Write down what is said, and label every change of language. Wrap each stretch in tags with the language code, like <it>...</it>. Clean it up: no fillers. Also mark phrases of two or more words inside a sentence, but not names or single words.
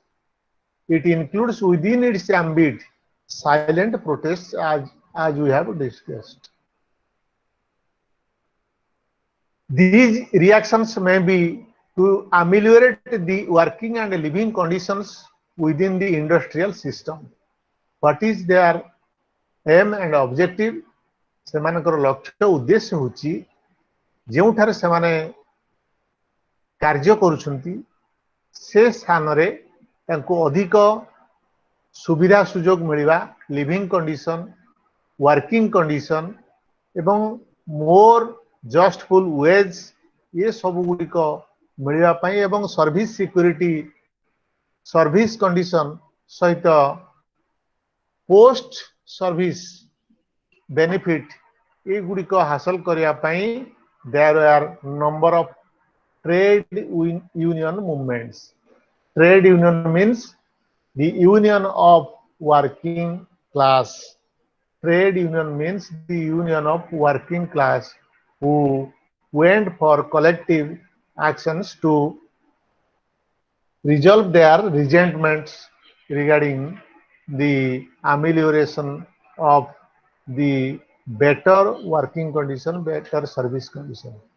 <en>It includes within its ambit silent protests as we have discussed. These reactions may be to ameliorate the working and living conditions within the industrial system. What is their aim and objective?</en> <or>ସେମାନଙ୍କର ଲକ୍ଷ୍ୟ ଉଦ୍ଦେଶ୍ୟ ହେଉଛି ଯେଉଁଠାରେ ସେମାନେ କାର୍ଯ୍ୟ କରୁଛନ୍ତି ସେ ସ୍ଥାନରେ ତାଙ୍କୁ ଅଧିକ ସୁବିଧା ସୁଯୋଗ ମିଳିବା,</or> <en>living condition, working condition</en> <or>ଏବଂ ମୋର</or> <en>justful wage</en> <or>ଏ ସବୁ ଗୁଡ଼ିକ ମିଳିବା ପାଇଁ ଏବଂ</or> <en>service security, service condition</en> <or>ସହିତ</or> <en>post service benefit</en> <or>ଏଗୁଡ଼ିକ ହାସଲ କରିବା ପାଇଁ</or> <en>there are number of trade union movements. Trade union means the union of working class. Trade union means the union of working class who went for collective actions to resolve their resentments regarding the amelioration of the better working condition, better service condition.</en>